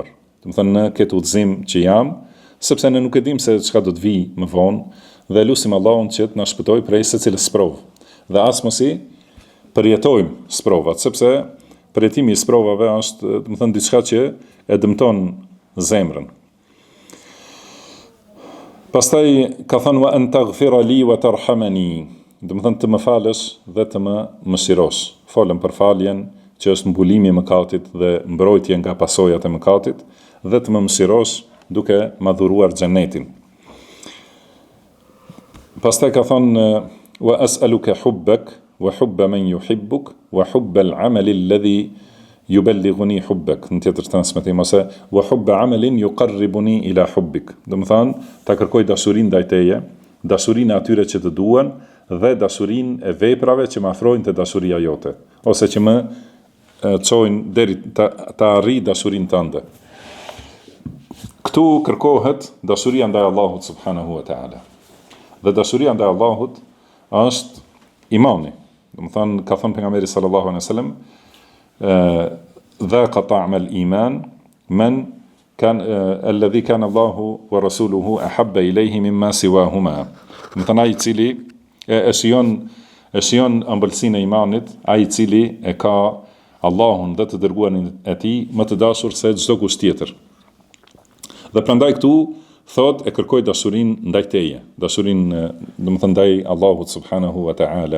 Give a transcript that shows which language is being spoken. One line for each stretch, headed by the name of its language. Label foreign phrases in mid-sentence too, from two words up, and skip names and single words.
Albanian: Do të thënë në këtë udhëzim që jam, sepse ne nuk e dim se çka do të vi më vonë, dhe lutim Allahun që të na shpëtojë prej secilës sprov. Dhe as mos i përjetojmë sprovat, sepse përjetimi i sprovave është, do të thënë, diçka që e dëmton zemrën. Pastaj ka thënë
Arabic: وأن تغفر لي وترحمني,
Albanian: do të thënë të më falësh dhe të më mëshirosh. Folëm për faljen që është mbulimi i mëkatit dhe mbrojtje nga pasojat e mëkatit, dhe të më mëshirosh duke ma dhuruar xhenetin. Pastaj ka thënë
Arabic: وأسألك حبك وحب من يحبك وحب العمل الذي يبلغني حبك.
Albanian: Në tjetër transmetim ose
Arabic: وحب عمل يقربني إلى حبك.
Albanian: Do të thënë ta kërkoj dashurinë ndaj teje, dashurinë atyre që të duan dhe dashurinë e veprave që më afrojnë te dashuria jote, ose që më çojnë deri ta arrijë dashurinë tënde. Këtu kërkohet dashuria ndaj Allahut
Arabic: سبحانه وتعالى.
Albanian: Dhe dashuria ndaj Allahut është imani. Domethënë ka thënë pejgamberi
Arabic: صلى الله عليه وسلم ذاق طعم الإيمان من كان الذي كان الله ورسوله أحب إليه مما سواهما.
Albanian: Domethënë ai i cili e shijon ëmbëlsinë e imanit, ai i cili e ka Allahun dhe të dërguarin e tij më të dashur se çdo kusht tjetër. Dhe prandaj këtu thot e kërkoj dashurinë ndaj teje, dashurinë domethënë ndaj Allahut
Arabic: سبحانه وتعالى.